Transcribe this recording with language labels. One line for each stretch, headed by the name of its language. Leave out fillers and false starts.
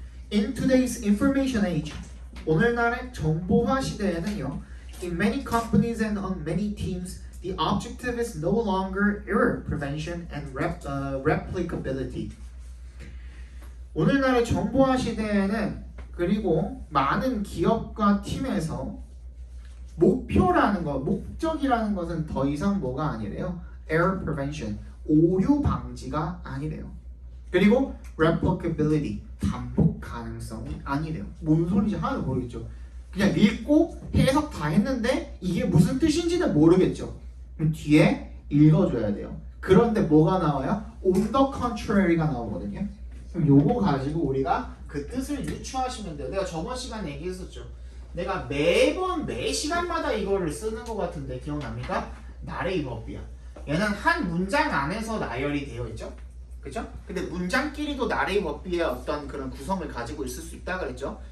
English: In today's information age,
Korean: 오늘날의 정보화 시대에는요,
English: in many companies and on many teams, the objective is no longer error prevention and replicability.
Korean: 오늘날의 정보화 시대에는 그리고 많은 기업과 팀에서 목표라는 것, 목적이라는 것은 더 이상 뭐가 아니래요? error prevention, 오류 방지가 아니래요. 그리고 replicability, 반복 가능성이 아니래요. 뭔 소리인지 하나도 모르겠죠. 그냥 읽고 해석 다 했는데 이게 무슨 뜻인지는 모르겠죠. 그럼 뒤에 읽어줘야 돼요. 그런데 뭐가 나와요? on the contrary가 나오거든요. 그럼 요거 가지고 우리가 그 뜻을 유추하시면 돼요. 내가 저번 시간에 얘기했었죠. 내가 매번 매 시간마다 이거를 쓰는 것 같은데 기억납니까? 나레이 버비야. 얘는 한 문장 안에서 나열이 되어 있죠. 그죠? 근데 문장끼리도 나레이 버비의 어떤 그런 구성을 가지고 있을 수 있다 그랬죠.